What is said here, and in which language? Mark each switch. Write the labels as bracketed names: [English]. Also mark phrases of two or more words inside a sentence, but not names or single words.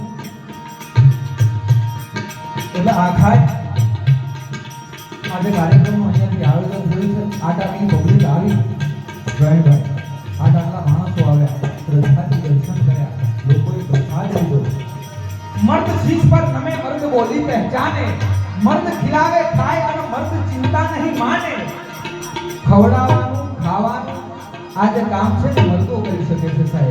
[Gujarati] એટલે આખા આજે કાર્યક્રમનું અહીંયાથી આયોજન થયું છે આ ટાઈમની પબ્લિક આવી જયભાઈ આ ટાઈમના માણસો આવ્યા શ્રદ્ધાથી દર્શન કર્યા [Hindi] मर्द शीश पर नमे मर्द बोली पहचाने, मर्द खिलावे खाए [Gujarati] અને મર્દ ચિંતા નહીં માને. ખવડાવવાનું ખાવાનું આ જે કામ છે ને મર્દો કરી શકે છે સાહેબ.